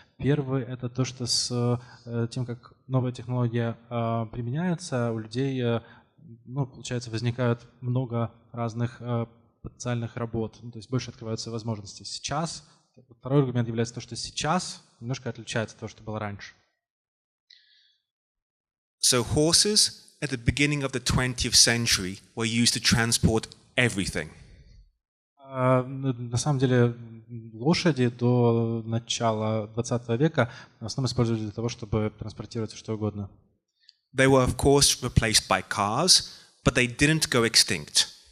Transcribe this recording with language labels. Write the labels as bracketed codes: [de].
[ru] Первый — это то, что с тем, как новая технология применяется, у людей, получается, возникают много разных потенциальных работ, то есть больше открываются возможности. Сейчас, второй аргумент является то, что сейчас немножко отличается от того, что было раньше. [en] So horses at the beginning of the 20th century were used to transport everything. [ru] На самом деле лошади до начала 20 века в основном использовались для того, чтобы транспортировать что угодно. [en] They were, of course, replaced by cars, but they didn't go extinct.